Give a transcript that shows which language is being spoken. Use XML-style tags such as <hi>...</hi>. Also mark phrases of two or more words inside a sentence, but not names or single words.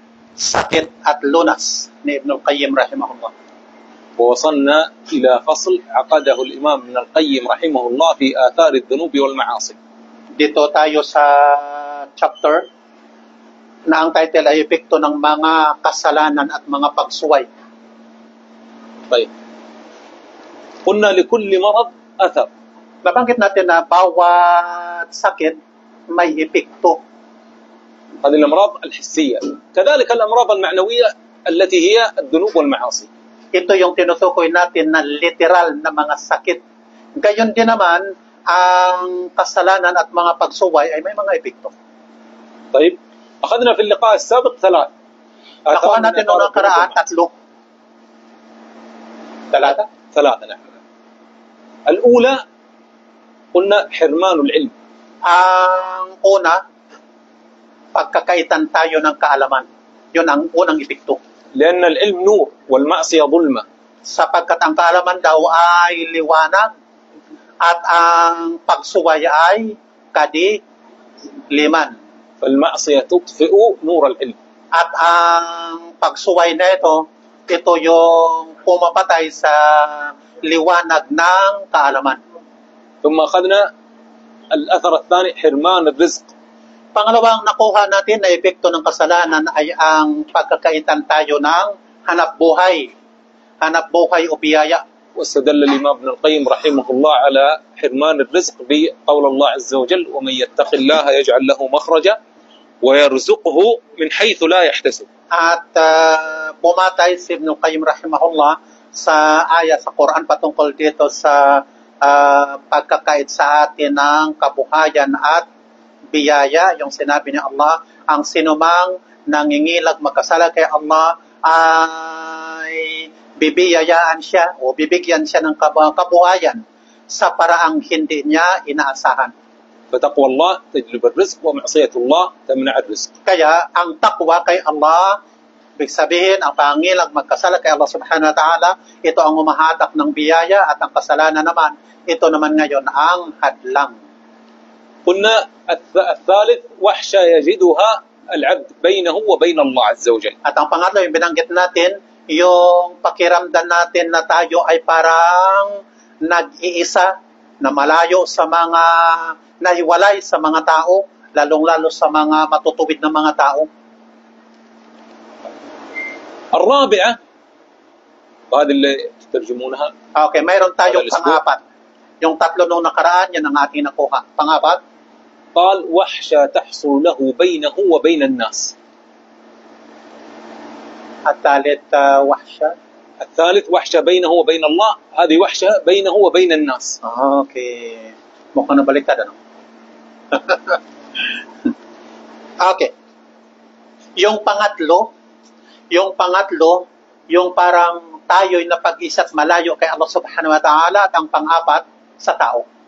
<tl>sakit at lunas ni Ibn al-Qayyim rahimahullah.</tl> <ar>ووصلنا إلى فصل عقده الإمام ابن القيم رحمه الله في آثار الذنوب والمعاصي.</ar> <tl>Dito tayo sa chapter na ang title ay epekto ng mga kasalanan at mga pagsuway.</tl> <ar>طيب قلنا لكل مرض أثر.</ar> <tl>Nabanggit natin na bawat sakit may epekto.</tl> <ar>هذه الأمراض الحسية، كذلك الأمراض المعنوية التي هي الذنوب والمعاصي.</ar> <tl>Ito yung tinutukoy natin na literal na mga sakit. Gayon din naman, ang kasalanan at mga pagsuway ay may mga epekto.</tl> <ar>طيب أخذنا في اللقاء السابق 3.</ar> <tl>Nakuha natin noong nakaraan 3.</tl> <ar>3 نعم. الأولى قلنا حرمان العلم.</ar> <tl>Ang una, pagkakaitan tayo ng kaalaman. Yun ang unang epekto.</tl> <ar>لأن العلم نور والمعصية ظلمة.</ar> <tl>Sapagkat ang kaalaman daw ay liwanag at ang pagsuway ay kadiliman.</tl> <ar>فالمعصية تطفئ نور العلم.</ar> <tl>At ang pagsuway na ito yung pumapatay sa liwanag ng kaalaman.</tl> <ar>ثم أخذنا الأثر الثاني حرمان الرزق.</ar> <tl>Pangalawang nakuha natin na epekto ng kasalanan ay ang pagkakaitan tayo ng hanap buhay. Hanap buhay o biyaya.</tl> <ar>واستدل الإمام ابن القيم رحمه الله على حرمان الرزق بقول الله عز وجل ومن يتق الله يجعل له مخرجا ويرزقه من حيث لا يحتسب.</ar> <tl>At pumatay si Ibn Qayyim rahimahullah sa aya sa Quran patungkol dito sa pagkakait sa atin ng kabuhayan at biyaya. Yung sinabi ni Allah, ang sinumang nangingilag magkasala kay Allah ay bibiyayaan siya o bibigyan siya ng kabuhayan sa paraang hindi niya inaasahan.</tl> <ar>فتقوى الله تجلب الرزق ومعصية الله تمنع الرزق.</ar> <tl>Kaya ang takwa kay Allah, ibig sabihin ang pangilag magkasala kay Allah</tl> <ar>سبحانه وتعالى,</ar> <tl>ito ang umahatak ng biyaya at ang kasalanan naman, ito naman ngayon ang hadlang.</tl> <ar>قلنا الثالث وحشة يجدها العبد بينه وبين الله عز وجل.</ar> <tl>At ang pangatlo, yung binanggit natin, yung pakiramdam natin na tayo ay parang nag-iisa, na malayo sa mga, nahiwalay sa mga tao, lalong-lalo sa mga matutuwid na mga tao.</tl> <ar>الرابعة وهذه اللي تترجمونها.</ar> <tl>Okay, mayroon tayong pang-apat. Yung tatlo nung nakaraan, yan ang ating nakuha. Pang-apat,</tl> <ar>قال وحشة تحصل له بينه وبين الناس. الثالث وحشة. الثالث وحشة بينه وبين الله، هذه وحشة بينه وبين الناس.</ar> <tl>Okay. Mukhang nabaliktad, ano? Okay. Yung pangatlo, yung parang tayo'y napag-isa't malayo kay Allah</tl> <ar>سبحانه وتعالى,</ar> <tl>at ang pang-apat sa tao.</tl>